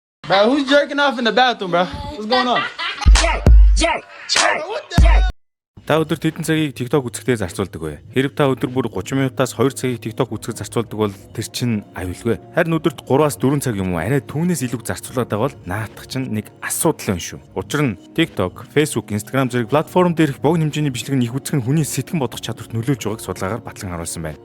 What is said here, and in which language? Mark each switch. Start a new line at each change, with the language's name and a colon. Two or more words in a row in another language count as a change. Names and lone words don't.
English: Bro, who's jerking off in the bathroom, bro? What's going on?
Mongolian: Та өдөрт хэдэн цагийг TikTok үзэхдээ зарцуулдаг вэ? Хэрв та өдөр бүр 30 минутаас 2 цагийг TikTok үзэхэд зарцуулдаг бол тэр чинь аюулгүй. Харин өдөрт 3-аас 4 цаг юм уу арай түүнээс илүү зарцуулаад байгаа бол наадах чинь нэг асуудал байна шүү. Учир нь TikTok, Facebook, Instagram зэрэг платформ дээрх богино хэмжээний бичлэг нь их үзэх нь хүний сэтгэн бодох чадварт нөлөөлж байгааг судалгаагаар батлан харуулсан байна.